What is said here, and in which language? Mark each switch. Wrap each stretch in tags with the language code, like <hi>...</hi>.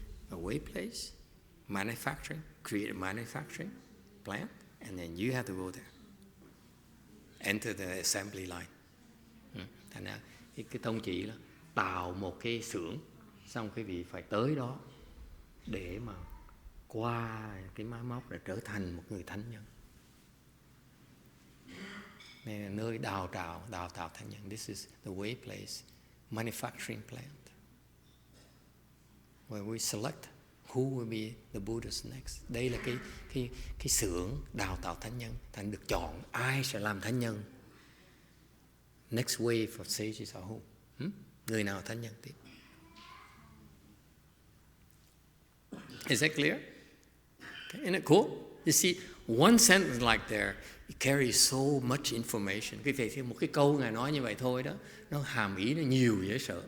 <en>A way place, manufacturing, create a manufacturing plant, and then you have to go there. Enter the assembly line.</en> <vi>Thành ra cái tông chỉ là tạo một cái xưởng, xong cái vị phải tới đó để mà qua cái máy móc để trở thành một người thánh nhân. Đây là nơi đào tạo thánh nhân.</vi> <en>This is the way place, manufacturing plant, where we select who will be the Buddhas next.</en> <vi>Đây là cái xưởng đào tạo thánh nhân. Thành được chọn ai sẽ làm thánh nhân.</vi> <en>Next wave of sages are who?</en> <vi>Người nào thánh nhân tiếp?</vi> <en>Is that clear? Okay. Isn't it cool? You see, one sentence like there, it carries so much information.</en> <vi>Cái về một cái câu Ngài nói như vậy thôi đó, nó hàm ý nó nhiều dễ sợ.</vi>